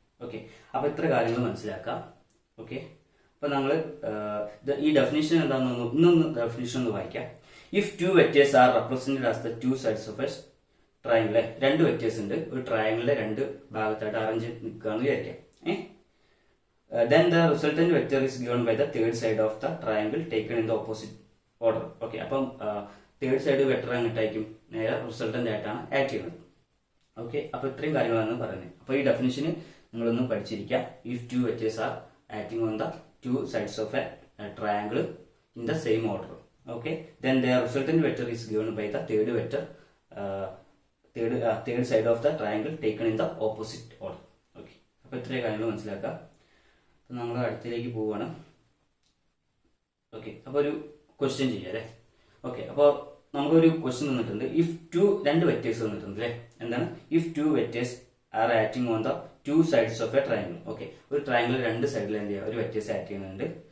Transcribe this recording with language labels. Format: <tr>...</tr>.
<ml>Okay അപ്പൊ ഇത്ര കാര്യങ്ങൾ മനസ്സിലാക്കാം. ഓക്കെ അപ്പൊ നമ്മൾ ഈ ഡെഫിനിഷൻ എന്താണെന്ന് ഇന്നൊന്ന് ഡെഫിനിഷൻ ഒന്ന് വായിക്കാം.</ml> <en>if two vectors are represented as the two sides of a triangle,</en> <ml>രണ്ട് വെക്ടേഴ്സ് ഉണ്ട് ഒരു ട്രയാങ്കിളിലെ രണ്ട് ഭാഗത്തായിട്ട് അറേഞ്ച് നിൽക്കുകയെന്ന് വിചാരിക്കാം.</ml> <en>then the resultant vector is given by the third side of the triangle taken in the opposite order.</en> <ml>Okay അപ്പം third side vector എങ്ങോട്ടായിരിക്കും നേരെ resultant ആയിട്ടാണ് act ചെയ്യുന്നത്. ഓക്കെ അപ്പൊ ഇത്രയും കാര്യങ്ങളാണ് പറയുന്നത്. അപ്പൊ ഈ ഡെഫിനിഷന് നിങ്ങളൊന്ന് പഠിച്ചിരിക്കുക.</ml> <en>If two vectors are acting on the two sides of a triangle in the same order. Okay, then the resultant vector is given by the third vector, third side of the triangle taken in the opposite order.</en> <ml>Okay, അപ്പോൾ ഇത്രയും കാര്യങ്ങൾ മനസ്സിലാക്കാം. അപ്പോൾ നമ്മൾ അടുത്തിലേക്ക് പോവുകയാണ്. Okay അപ്പോൾ ഒരു question ചെയ്യാം അല്ലേ. ഓക്കെ അപ്പോൾ നമുക്കൊരു ക്വസ്റ്റ്യൻ തന്നിട്ടുണ്ട്. ഇഫ് രണ്ട് വെക്ടേഴ്സ് തന്നിട്ടുണ്ട് അല്ലേ. എന്താണ്</ml> <en>If two vectors are acting on the two sides of a triangle.</en> <ml>Okay, ഒരു ട്രയാങ്കിൾ രണ്ട് സൈഡിൽ എന്ത് ചെയ്യുക, ഒരു വെക്ടേഴ്സ് ആക്ട് ചെയ്യുന്നുണ്ട്.</ml>